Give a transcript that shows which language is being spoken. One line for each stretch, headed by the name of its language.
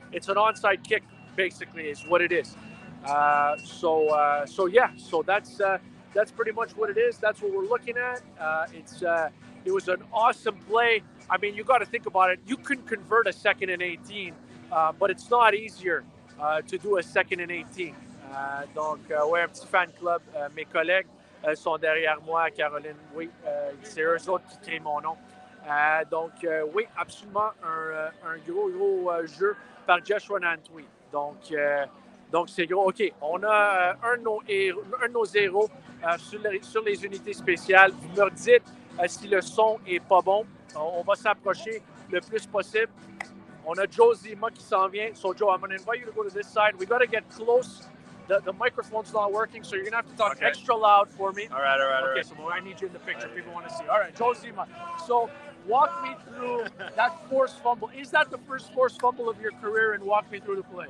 English: It's an onside kick, basically, is what it is. So that's pretty much what it is. That's what we're looking at. It was an awesome play. I mean, you got to think about it. You can convert a 2nd and 18, but it's not easier to do a 2nd and 18.
French: Donc, ouais, un petit fan club. Mes collègues sont derrière moi. Caroline, oui, c'est eux autres qui créent mon nom. Donc, oui, absolument un gros jeu par Joshua Nantwi. Donc c'est gros. OK, on a un de nos héros sur les unités spéciales. Vous me dites si le son est pas bon. On va s'approcher le plus possible. On a Joe Zima qui s'en vient.
English: So, Joe, I'm going to invite you to go to this side. We got to get close. The microphone's not working, so you're going to have to talk extra loud for me. All right. Okay, so I need you in the picture. People want to see. All right, Joe Zima. So, walk me through that forced fumble. Is that the first forced fumble of your career? And walk me through the play.